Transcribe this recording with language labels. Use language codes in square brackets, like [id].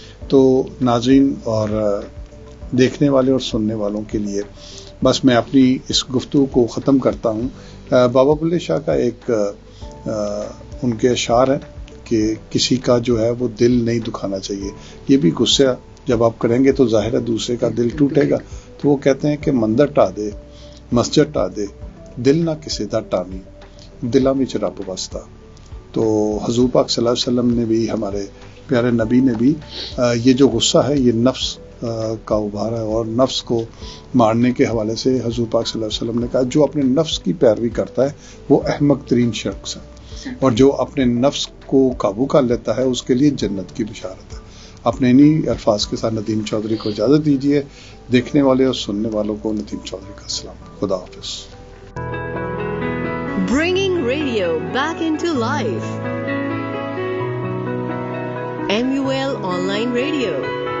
[ur] تو ناظرین اور دیکھنے والے اور سننے والوں کے لیے بس میں اپنی اس گفتگو کو ختم کرتا ہوں. بابا بلے شاہ کا ایک ان کے اشعار ہیں کہ کسی کا جو ہے وہ دل نہیں دکھانا چاہیے. یہ بھی غصہ جب آپ کریں گے تو ظاہر ہے دوسرے کا دل ٹوٹے گا. تو وہ کہتے ہیں کہ [pa] مندر ٹا دے, مسجد ٹا دے, دل نہ کسی دا ٹانی, دلاں وچ رب وستا. [ur] تو حضور پاک صلی اللہ علیہ وسلم نے بھی, ہمارے پیارے نبی نے بھی یہ جو غصہ ہے یہ نفس کا ابھار ہے, اور نفس کو مارنے کے حوالے سے حضور پاک صلی اللہ علیہ وسلم نے کہا جو اپنے نفس کی پیروی کرتا ہے وہ احمق ترین شخص ہے, اور جو اپنے نفس کو قابو کر لیتا ہے اس کے لیے جنت کی بشارت ہے. اپنے انہی الفاظ کے ساتھ ندیم چودھری کو اجازت دیجیے. دیکھنے والے اور سننے والوں کو ندیم چودھری کا سلام. خدا حافظ. [en] Bringing radio back into life. MUL Online Radio.